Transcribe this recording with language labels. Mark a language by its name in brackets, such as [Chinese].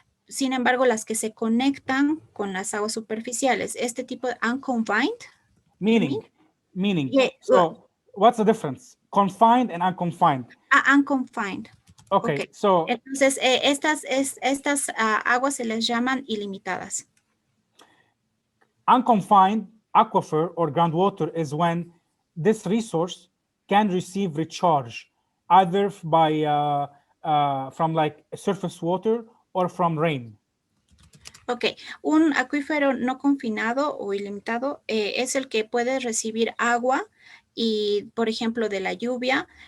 [Spanish] Sin embargo, las que se conectan con las aguas superficiales, este tipo de unconfined. [English] Meaning. Yeah, So what's the difference? Confined and unconfined. Unconfined. Okay. So [Spanish] entonces estas aguas se les llaman ilimitadas. [English] Unconfined aquifer or groundwater is when this resource can receive recharge either by from like surface water or from rain. [Spanish] Ok, un acuífero no confinado o ilimitado es el que puede recibir agua y, por ejemplo, de la lluvia.